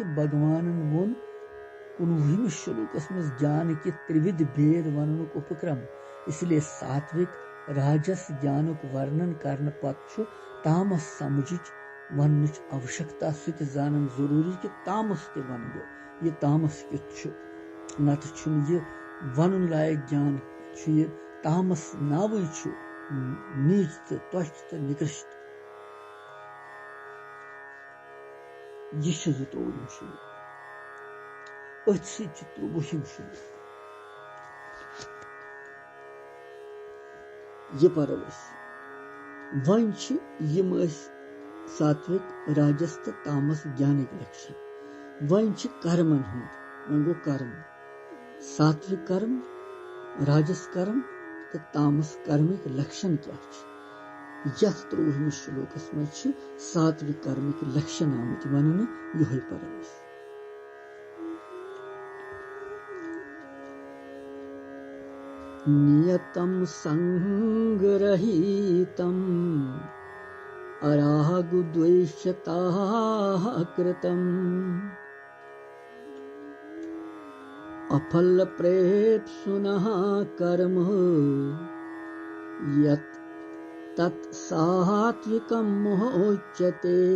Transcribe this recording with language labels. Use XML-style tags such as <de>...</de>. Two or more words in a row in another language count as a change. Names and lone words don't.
<ks>भगवान वोन 19वें श्लोकस मज ज्ञान कि त्रिविध भेद वननुक उपक्रम इसलिए सात्विक राजस ज्ञानुक वर्णन करने पत तामस समझ वनच आवश्यकता सत जानन जरूरी कि तामस ते वन ये तामस क्युत नत ये वन लायक ज्ञान ये तामस नावै नीच तो तुच्छ तो निकृष्ट यह जतोयम शुरू अथ सत्रुवहिम शुरू यह पर वन यम सात्विक राजस तो तामस ज्ञानिक लक्षण वन कर्मन हंद वन गो कर्म सात्विक कर्म राजस कर्म तो तामस कर्मिक लक्षण क्या यथ 3वें श्लोकस मज सात्विक कर्मिक लक्षण आमत वन यह पर</ks> <sa>नियतम संगरहितम अरागु द्वेषता कृतम अफल प्रेप्सुनः कर्म यत् तत् सात्विकम मोच्यते</sa>